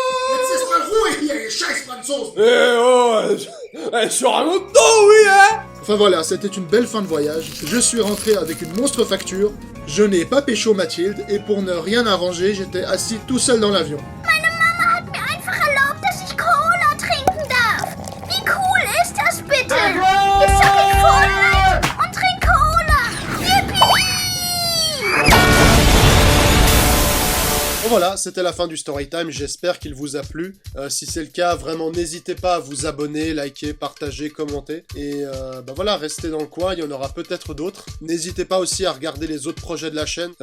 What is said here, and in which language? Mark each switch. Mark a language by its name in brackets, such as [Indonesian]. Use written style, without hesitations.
[German] Jetzt ist mal ruhig hier, ihr scheiß Franzosen! [French] Eh oh, sur un autre temps, oui, hein. Enfin voilà, c'était une belle fin de voyage. Je suis rentré avec une monstre facture. Je n'ai pas pécho Mathilde, et pour ne rien arranger, j'étais assis tout seul dans l'avion. [German] Meine Mama hat mir einfach erlaubt, dass ich Cola trinken darf. Wie cool ist das bitte? Jetzt sag ich Vorleid und trink Cola. Yippie! [French] Bon voilà, c'était la fin du Storytime, j'espère qu'il vous a plu. Si c'est le cas, vraiment n'hésitez pas à vous abonner, liker, partager, commenter. Et voilà, restez dans le coin, il y en aura peut-être d'autres. N'hésitez pas aussi à regarder les autres projets de la chaîne.